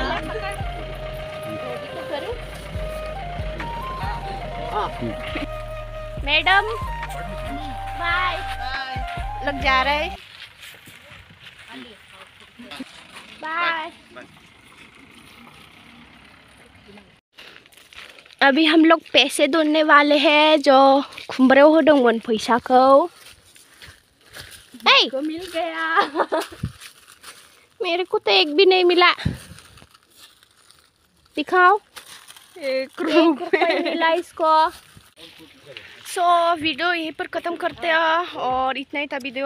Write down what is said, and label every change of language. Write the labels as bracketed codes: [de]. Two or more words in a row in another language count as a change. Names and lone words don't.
[hi] मैडम बाय। लग जा रहा है। बाय। अभी हम लोग पैसे दोने वाले हैं जो [brx] खुमब्रेव होदोंमोन पैसाखौ। [hi] को मिल गया। मेरे को तो एक भी नहीं मिला। दिखाओ। 1 रुपया मिला इसको। वीडियो यहीं पर ख़त्म करते हैं और इतना ही था वीडियो।